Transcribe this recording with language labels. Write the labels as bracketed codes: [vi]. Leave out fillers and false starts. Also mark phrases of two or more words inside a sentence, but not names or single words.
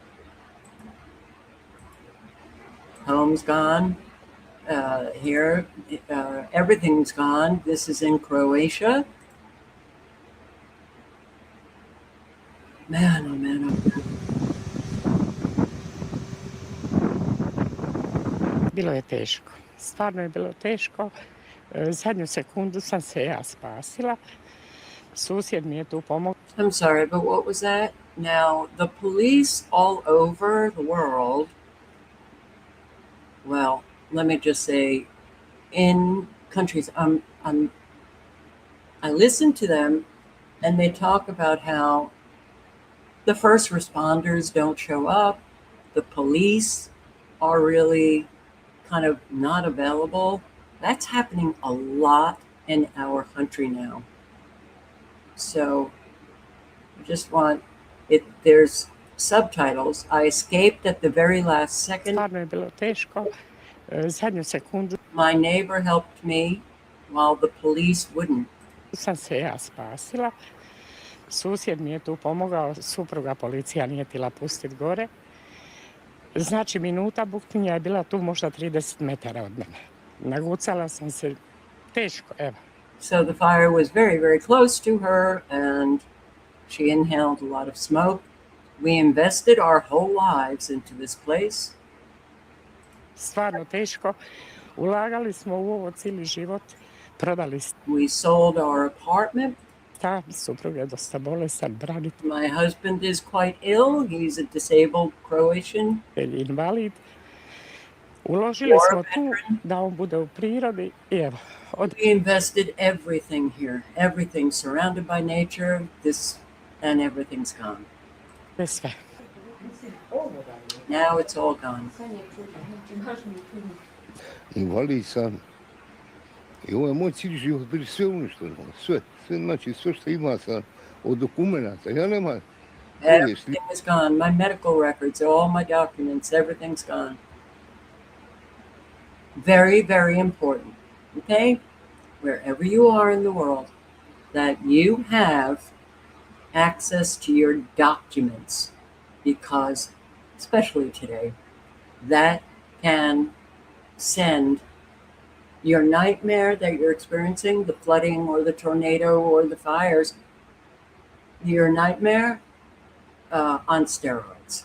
[en] Homes gone. Here, everything's gone. This is in Croatia. Man, oh man, oh man. [hr] Bilo je teško. Stvarno je bilo teško. Zadnju sekundu sam se ja spasila. Susjed mi je tu pomogao. [en] I'm sorry, but what was that? Now, the police all over the world, well, let me just say, in countries, I listen to them and they talk about how the first responders don't show up, the police are really kind of not available. That's happening a lot in our country now. So I just want it, there's subtitles. I escaped at the very last second. [hr] Stvarno je bilo teško. Zadnju sekundu [en] My neighbor helped me while the police wouldn't. [hr] sam se ja spasila. Susjed mi je tu pomogao, supruga policija nije htjela pustiti gore. Znači minuta buktinja je bila tu možda 30 metara od mene. Nagucala sam se teško, evo. [en] So the fire was very, very close to her and she inhaled a lot of smoke. We invested our whole lives into this place. [hr] Stvarno teško. Ulagali smo u ovo cijeli život. Prodali smo. [en] We sold our apartment. [hr] Ta supruga je dosta bolestan, branitelj. [en] My husband is quite ill. He's a disabled Croatian. Invalid. [hr] Uložili smo tu da on bude u prirodi i evo. [en] We invested everything here. Everything surrounded by nature. And everything's gone. [hr] Sve. [en] Now it's all gone. [hr] Invalid sam. I ovo je moj cijeli život, bili sve uništeno. Sve, znači sve što ima sam od dokumenta. Ja nemam. [en] Everything is gone. My medical records, all my documents, everything's gone. Very, very important. Okay? Wherever you are in the world, that you have access to your documents, because, especially today, that can send your nightmare that you're experiencing, the flooding or the tornado or the fires, your nightmare on steroids.